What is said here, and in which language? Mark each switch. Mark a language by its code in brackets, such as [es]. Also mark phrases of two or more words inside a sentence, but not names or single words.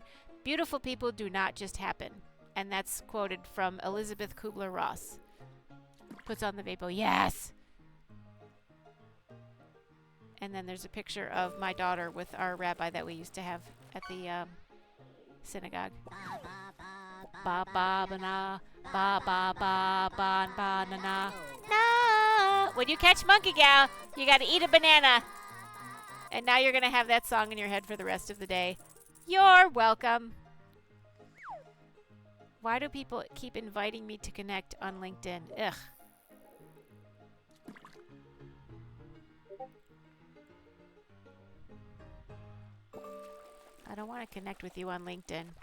[en] Beautiful people do not just happen. And that's quoted from Elizabeth Kubler-Ross. Puts on the vapo. Yes! And then there's a picture of my daughter with our rabbi that we used to have at the synagogue. Ba ba ba na, ba ba ba ba ba na na. Na. When you catch Monkey Gal, you gotta eat a banana. And now you're gonna have that song in your head for the rest of the day. You're welcome. Why do people keep inviting me to connect on LinkedIn? Ugh. I don't want to connect with you on LinkedIn.